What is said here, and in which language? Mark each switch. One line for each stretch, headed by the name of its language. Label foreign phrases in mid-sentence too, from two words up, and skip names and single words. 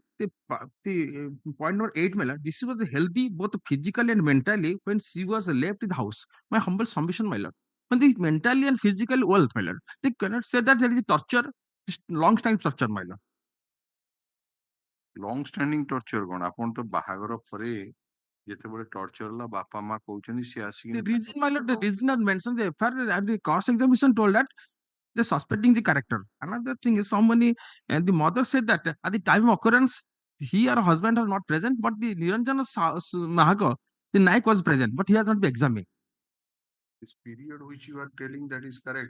English: The point number 8, my lord. This was healthy both physically and mentally when she was left in the house. My humble submission, my lord. When the mentally and physical wealth, my lord, they cannot say that there is torture, long-time torture, my lord. Long standing torture
Odia: କଣ ଆପଣ ତ ବାହାଘର ପରେ ଯେତେବେଳେ ଟର୍ଚର ହେଲା ବାପା ମା କହୁଛନ୍ତି ସେ ଆସିକି
English: The reason, my lord, the reason are mentioned. The FIR at the cross examination told that they're suspecting the character. Another thing is somebody and the mother said that at the time of occurrence he or husband are not present, but the Niranjana Mahako, the Naik was present, but he has not been examined. This period which you are telling, that is correct.